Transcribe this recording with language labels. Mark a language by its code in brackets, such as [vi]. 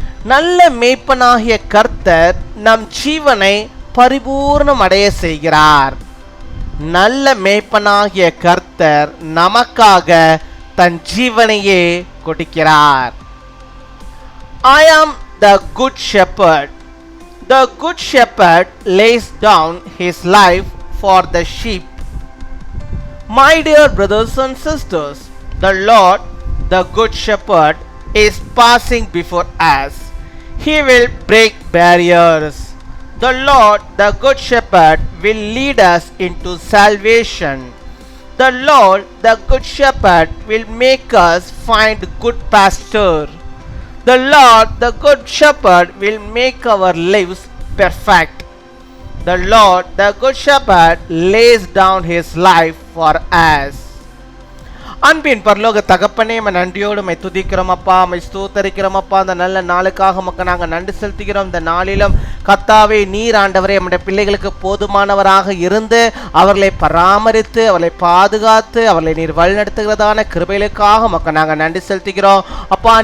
[ta] நல்ல மேய்ப்பனாகிய கர்த்தர் நம் ஜீவனை பரிபூர்ணமடைய செய்கிறார். நல்ல மேய்ப்பனாகிய கர்த்தர் நமக்காக தன் ஜீவனையே கொடுக்கிறார். [en] I am the good shepherd. The good shepherd lays down his life for the sheep. My dear brothers and sisters, the Lord, the good shepherd, is passing before us. He will break barriers. The Lord, the good shepherd, will lead us into salvation. The Lord, the good shepherd, will make us find good pasture. The Lord, the good shepherd, will make our lives perfect. The Lord, the good shepherd, lays down his life for us. [ta] அன்பின் பரலோக தகப்பனே, நன்றியோடு my துதிக்கிறோம் அப்பா, my ஸ்தோத்தரிக்கிறோம் அப்பா. அந்த நல்ல நாளுக்காக மக்கள் நாங்கள் நன்றி செலுத்துகிறோம். இந்த நாளிலும் கர்த்தாவே, நீர் ஆண்டவரே நம்முடைய பிள்ளைகளுக்கு போதுமானவராக இருந்து அவர்களை பராமரித்து அவர்களை பாதுகாத்து அவர்களை நீர் வழிநடத்துகிறதான கிருபைகளுக்காக மக்கள் நாங்கள் நன்றி செலுத்துகிறோம் அப்பா.